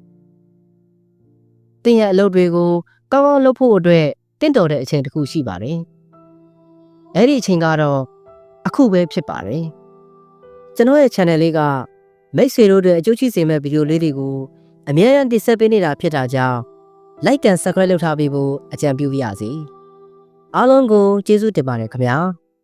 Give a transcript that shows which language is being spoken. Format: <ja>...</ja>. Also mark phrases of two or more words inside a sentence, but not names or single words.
<my>သင်ရဲ့အလုပ်တွေကိုကောင်းကောင်းလုပ်ဖို့အတွက်တင့်တော်တဲ့အချိန်တစ်ခုရှိပါတယ်အဲ့ဒီအချိန်ကတော့အခုပဲဖြစ်ပါတယ်ကျွန်တော်ရဲ့ channel လေးကမိတ်ဆွေတို့အတွက်အကျိုးရှိစေမယ့်ဗီဒီယိုလေးတွေကိုအများအားတင်ဆက်ပေးနေတာဖြစ်တာကြောင့်</my> <en>like and subscribe</en> <my>လုပ်ထားပေးဖို့အကြံပြုပါရစေအားလုံးကိုကျေးဇူးတင်ပါတယ်ခင်ဗျာ</my>